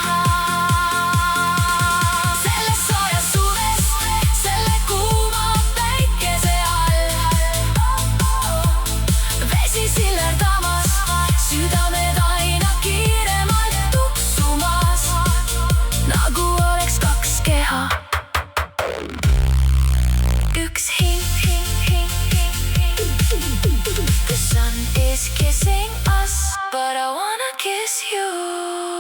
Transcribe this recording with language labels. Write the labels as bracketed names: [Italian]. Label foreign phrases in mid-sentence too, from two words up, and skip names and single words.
[Estonian] Selles soojas suves, selle kuuma päikese all, vesi sillerdamas, südamed aina kiiremalt tuksumas, nagu oleks kaks keha, üks hing. [English] The sun is kissing us, but I wanna kiss you.